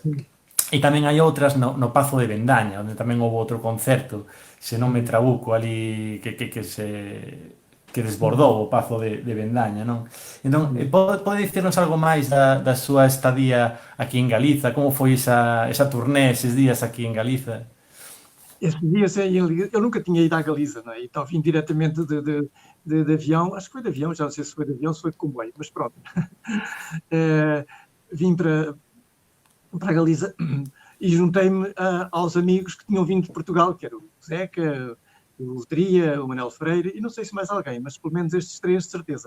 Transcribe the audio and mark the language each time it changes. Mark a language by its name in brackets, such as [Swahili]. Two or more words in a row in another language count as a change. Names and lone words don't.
[Galician] E tamén hai outras no Pazo de Vendaña, onde tamén houve outro concerto, se non me trabuco, ali que desbordou o Pazo de Vendaña, non? Entón, pode dicirnos algo máis da súa estadía aquí en Galiza? Como foi esa turné, eses días aquí en Galiza? [Portuguese] Esses dias eu nunca tinha ido à Galiza, não é? Então vim diretamente de avião, acho que foi de avião, já não sei se foi de avião, se foi de comboio, mas pronto. Vim para a Galiza e juntei-me aos amigos que tinham vindo de Portugal, que era o Zeca, o Letria, o Manuel Freire, e não sei se mais alguém, mas pelo menos estes três de certeza.